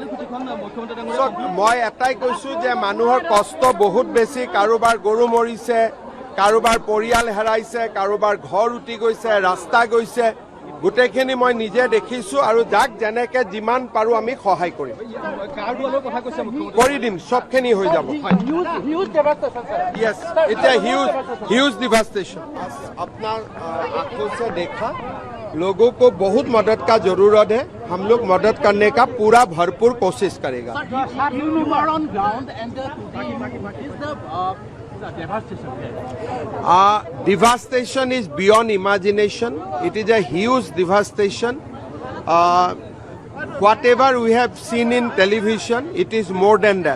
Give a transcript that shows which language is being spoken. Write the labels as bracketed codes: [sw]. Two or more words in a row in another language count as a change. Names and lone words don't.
[as] মই এটাই কৈছোঁ যে মানুহৰ কষ্ট বহুত বেছি কাৰোবাৰ গৰু মৰিছে কাৰোবাৰ পৰিয়াল হেৰাইছে কাৰোবাৰ ঘৰ উটি গৈছে ৰাস্তা গৈছে গোটেইখিনি মই নিজে দেখিছোঁ আৰু যাক যেনেকৈ যিমান পাৰোঁ আমি সহায় কৰিম কৰি দিম চবখিনি হৈ যাব [hi] यस इतना [en] huge devastation [hi] अपना आंखों से देखा लोगों को बहुत मदद का जरूरत है हम लोग मदद करने का पूरा भरपूर कोशिश करेगा [en] devastation is beyond imagination. It is a huge devastation. Whatever we have seen in television, it is more than that.